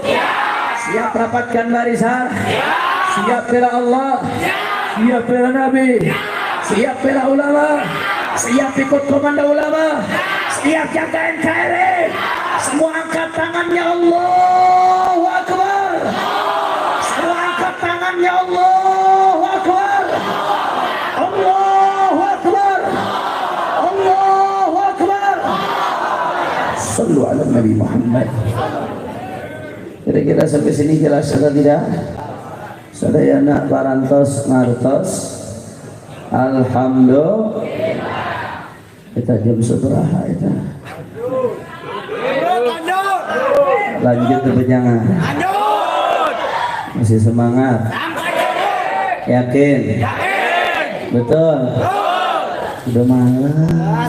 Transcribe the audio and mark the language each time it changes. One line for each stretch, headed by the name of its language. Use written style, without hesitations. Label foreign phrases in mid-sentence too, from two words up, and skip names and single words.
Indonesian: Siap rapatkan barisan? Siap bela Allah? Siap bela Nabi? Siap bela ulama? Siap ikut komando ulama? Siap jaga NKRI? Semua angkat tangannya,
Arabic: الله أكبر.
Indonesian: Semua angkat tangannya,
Arabic: الله أكبر. الله أكبر. الله أكبر. صلوا على النبي محمد.
Indonesian: Kira-kira sampai sini jelas atau tidak?
Sundanese: Sadayana parantos ngartos.
Indonesian: Alhamdulillah. Kita jam seberapa itu? Lanjut ke penjangan. Masih semangat? Yakin? Betul? Udah malam.